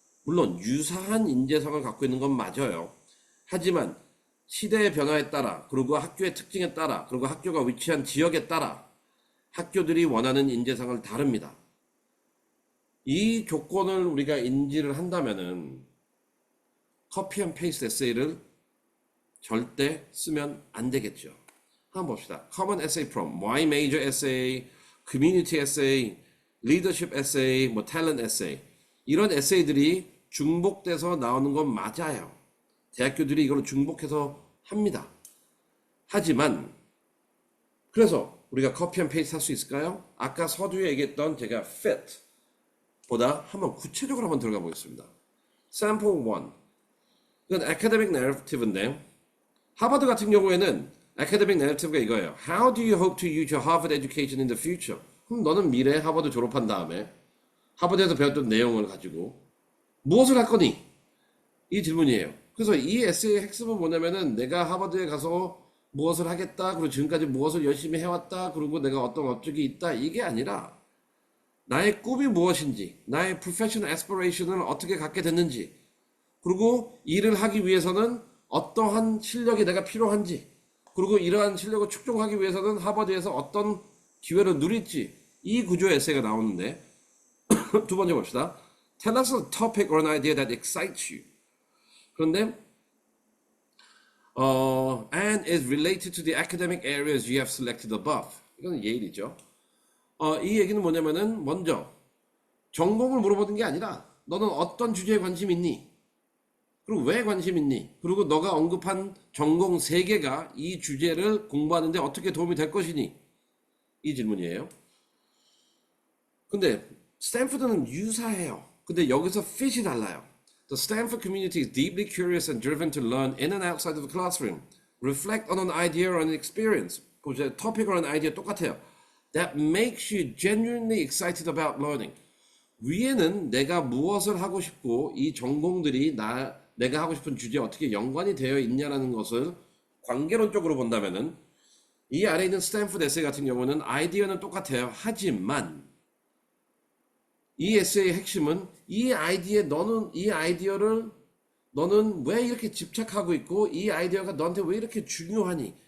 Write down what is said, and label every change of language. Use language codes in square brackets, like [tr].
[ko] 물론 유사한 인재상을 갖고 있는 건 맞아요. 하지만 시대의 변화에 따라, 그리고 학교의 특징에 따라, 그리고 학교가 위치한 지역에 따라 학교들이 원하는 인재상을 다릅니다. 이 조건을 우리가 인지를 한다면은 커피 앤 페이스트 에세이를 절대 쓰면 안 되겠죠. 한번 봅시다. [en] Common essay from, Y major essay, community essay, leadership essay, 뭐 talent essay. [ko] 이런 에세이들이 중복돼서 나오는 건 맞아요. 대학교들이 이걸 중복해서 합니다. 하지만 그래서 우리가 커피 앤 페이스트 할 수 있을까요? 아까 서두에 얘기했던 제가 fit 보다 한번 구체적으로 한번 들어가 보겠습니다. Sample 1. 이건 academic narrative인데 하버드 같은 경우에는 academic narrative가 이거예요. [en] How do you hope to use your Harvard education in the future? [ko] 그럼 너는 미래에 하버드 졸업한 다음에 하버드에서 배웠던 내용을 가지고 무엇을 할 거니? 이 질문이에요. 그래서 이 에세이의 핵심은 뭐냐면은 내가 하버드에 가서 무엇을 하겠다, 그리고 지금까지 무엇을 열심히 해왔다, 그리고 내가 어떤 업적이 있다, 이게 아니라 나의 꿈이 무엇인지, 나의 professional aspiration을 어떻게 갖게 됐는지, 그리고 일을 하기 위해서는 어떠한 실력이 내가 필요한지, 그리고 이러한 실력을 축적하기 위해서는 하버드에서 어떤 기회를 누릴지, 이 구조의 에세이가 나오는데 두 번째 봅시다. [en] Tell us a topic or an idea that excites you. [ko] 그런데 [en] and is related to the academic areas you have selected above. [ko] 이건 예일이죠. 이 얘기는 뭐냐면은 먼저 전공을 물어보는 게 아니라 너는 어떤 주제에 관심 있니? 그리고 왜 관심 있니? 그리고 너가 언급한 전공 3개가 이 주제를 공부하는데 어떻게 도움이 될 것이니? 이 질문이에요. 근데 스탠포드는 유사해요. 근데 여기서 fit이 달라요. [en] The Stanford community is deeply curious and driven to learn in and outside of the classroom. Reflect on an idea or an experience. [ko] 보세요. [en] topic or an idea [ko] 똑같아요. [en] That makes you genuinely excited about learning. [ko] 위에는 내가 무엇을 하고 싶고 이 전공들이 내가 하고 싶은 주제에 어떻게 연관이 되어 있냐라는 것을 관계론적으로 본다면은 이 아래에 있는 스탠포드 에세이 같은 경우는 아이디어는 똑같아요. 하지만 이 에세이의 핵심은 이 아이디어를 너는 왜 이렇게 집착하고 있고 이 아이디어가 너한테 왜 이렇게 중요하니?